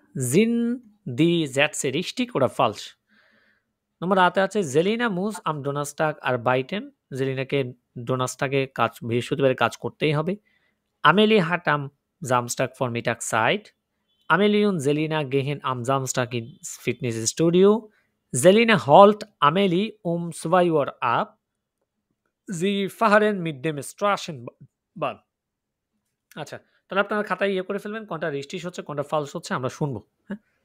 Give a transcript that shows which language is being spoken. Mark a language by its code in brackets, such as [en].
[de] Sind die Sätze richtig oder falsch? [bn] নম্বর ৮ এ আছে [de] "Selina muss am Donnerstag arbeiten" [bn] জেলিনাকে ডোনাসটাকে বৃহস্পতিবারে কাজ করতেই হবে। [de] Amelie hat am Samstag Vormittag Zeit. Amelie und Selina gehen am Samstag ins Fitnessstudio. Selina holt Amelie um 2 Uhr ab. Sie fahren mit dem Straßenbahn. [bn] আচ্ছা, তাহলে আপনারা খাতায় ইয়ে করে ফেলবেন কোনটা রিস্টিস হচ্ছে, কোনটা ফালস হচ্ছে আমরা শুনবো। হ্যাঁ?